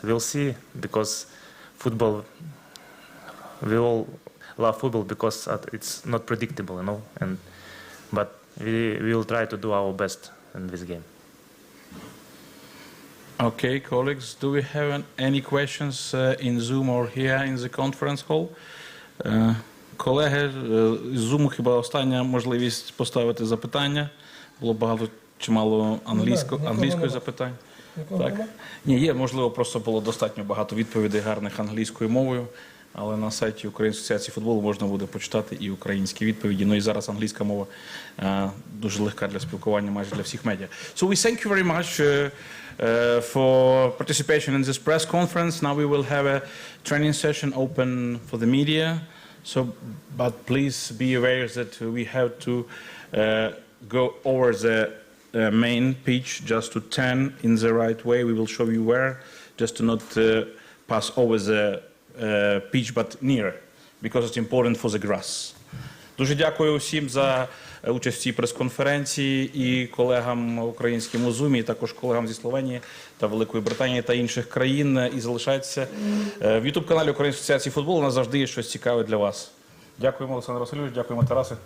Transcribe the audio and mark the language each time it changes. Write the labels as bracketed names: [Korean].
[English] We'll see, because football, we all love football because it's not predictable, you know. But we will try to do our best in this game. Okay, colleagues, do we have any questions in Zoom or here in the conference hall? [Ukrainian] Колеги, з Zoom хіба остання можливість поставити запитання. Було чимало англійської запитань. Так. Ні, є, можливо, просто було достатньо багато відповідей гарних англійською мовою. Але на сайті Української асоціації футболу можна буде почитати і українські відповіді. Ну і зараз англійська мова дуже легка для спілкування майже для всіх медіа. [English] So we thank you very much for participation in this press conference. Now we will have a training session open for the media. So, but please be aware that we have to go over the main pitch just to turn in the right way. We will show you where, just to not pass over the pitch, but near, because it's important for the grass. [Ukrainian] Дуже дякую всім за участь в цій прес-конференції і колегам українським у Zoom, і також колегам зі Словенії та Великої Британії та інших країн. І залишайтеся в YouTube-каналі Української асоціації футболу. У нас завжди є щось цікаве для вас. Дякуємо, Олександр Васильович, дякуємо, Тарасе.